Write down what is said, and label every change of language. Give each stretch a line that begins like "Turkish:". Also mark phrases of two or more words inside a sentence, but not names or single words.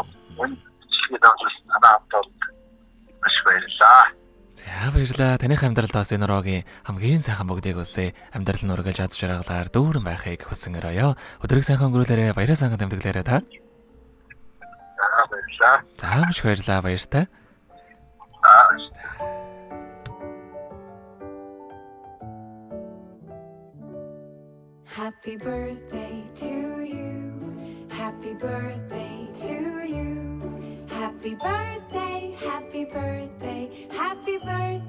Mongolian: Үнэхээр танаа автод маш баярлалаа. За баярлалаа. Таних амьдралд бас энэ уроогийн хамгийн сайхан бүгдийг үсэ амьдрал нь ургалж аз жаргалаар дүүрэн байхыг хүсэн өрөөё. Өдрийг сайхан өнгөрүүлээрэ баяраа сайхан тэмдэглээрэ та. Баярлалаа. За маш баярлалаа баяртай.
English: Happy birthday to you. Happy birthday to you. Happy birthday, happy birthday, happy birthday.